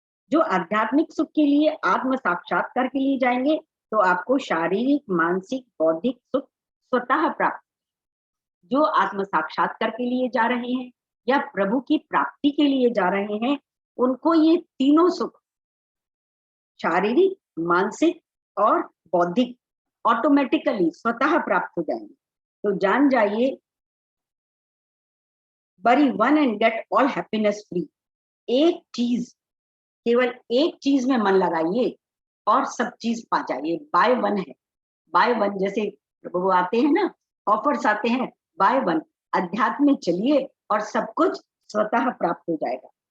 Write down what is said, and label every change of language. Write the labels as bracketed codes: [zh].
[hi] जो आध्यात्मिक सुख के लिए, आत्म साक्षात्कार के लिए जाएंगे, तो आपको शारीरिक, मानसिक, बौद्धिक सुख स्वतः प्राप्त। जो आत्म साक्षात्कार के लिए जा रहे हैं या प्रभु की प्राप्ति के लिए जा रहे हैं, उनको ये तीनों सुख, शारीरिक, मानसिक और बौद्धिक, ऑटोमेटिकली स्वतः प्राप्त हो जाएंगे। तो जान जाइए, [en] bury one and get all happiness free। [hi] एक चीज, केवल एक चीज में मन लगाइए और सब चीज पा जाइए। बाय वन है, बाय वन, जैसे वो आते हैं ना, ऑफर्स आते हैं, बाय वन, अध्यात्म में चलिए और सब कुछ स्वतः प्राप्त हो जाएगा।